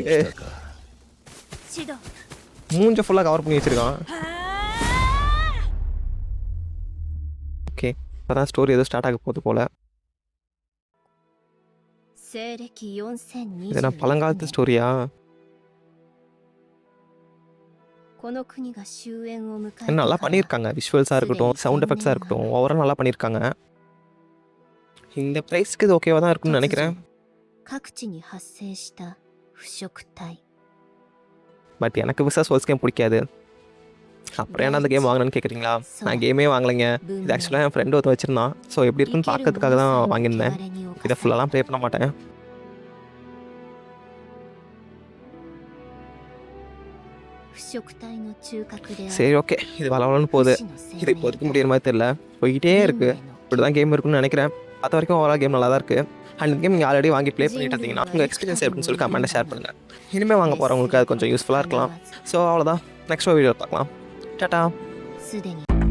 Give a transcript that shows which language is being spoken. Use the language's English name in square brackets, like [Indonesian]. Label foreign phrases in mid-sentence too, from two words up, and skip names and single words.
[Japanese] シド [Tamil] மூஞ்ச [English] full cover [Tamil] பண்ணி வச்சிருக்கான். ஓகே அதான் ஸ்டோரி ஏதோ ஸ்டார்ட் ஆக போகுது போல். [Japanese] 西暦 [Tamil] இது நான் [Japanese] 4021 [Tamil] பழங்காலத்து [Japanese] 年 [Tamil] ஸ்டோரியா? [Japanese] この国が終焉を迎え [Tamil] என்ன [Japanese] た [Tamil] நல்லா [Japanese] から [Tamil] பண்ணியிருக்காங்க. விஷுவல்ஸாக இருக்கட்டும், [English] sound effects [Tamil] இருக்கட்டும், ஓவரால் நல்லா பண்ணியிருக்காங்க. இந்த ப்ரைஸ்க்கு இது ஓகேவாக தான் இருக்கும்னு [Japanese] 突 [Tamil] நினைக்கிறேன். [Japanese] 如各地に発生した腐食体 [Tamil] பட் எனக்கு விசஸ் வேர்ல்ஸ் கேம் பிடிக்காது. அப்புறம் ஏன்னா அந்த கேம் வாங்கினேன்னு கேட்குறீங்களா? நான் கேமே வாங்கலைங்க. இது ஆக்சுவலாக என் ஃப்ரெண்டு ஒருத்தர் வச்சிருந்தான். ஸோ எப்படி [Japanese] 生 [Tamil] இருக்குன்னு [Japanese] ける [Tamil] பார்க்கறதுக்காக [Japanese] 者 [Tamil] தான் [Japanese] さえも [Tamil] வாங்கியிருந்தேன். [Japanese] 汚れに侵 [Tamil] இதை [Japanese] され [Tamil] ஃபுல்லாலாம் ப்ளே பண்ண மாட்டேன். [Japanese] 腐食体の中核であ [Tamil] சரி [Japanese] る [Tamil] ஓகே இது வளவலன்னு போகுது. [Japanese] 不死の生 [Tamil] இது இப்போதைக்கு [Japanese] 命 [Tamil] முடியிற மாதிரி தெரியல. போய்கிட்டே [Japanese] 人 [Tamil] இருக்குது. [Japanese] 類の [Tamil] இப்படி தான் கேம் இருக்குன்னு நினைக்கிறேன். பார்த்த வரைக்கும் [English] overall game [Tamil] நல்லா தான் இருக்குது. அண்ட் இந்த கேம் நீங்கள் ஆல்ரெடி வாங்கி ப்ளே பண்ணிட்டு இருந்தீங்கன்னா உங்கள் எக்ஸ்பீரியன்ஸ் எப்படின்னு சொல்லி [English] comment share [Tamil] பண்ணுங்கள். இனிமேல் வாங்க போகிறவங்களுக்கு அது கொஞ்சம் யூஸ்ஃபுல்லாக இருக்கலாம். ஸோ அவ்வளோதான். [English] next video [Tamil] பார்க்கலாம். டாடா. [Japanese] すでに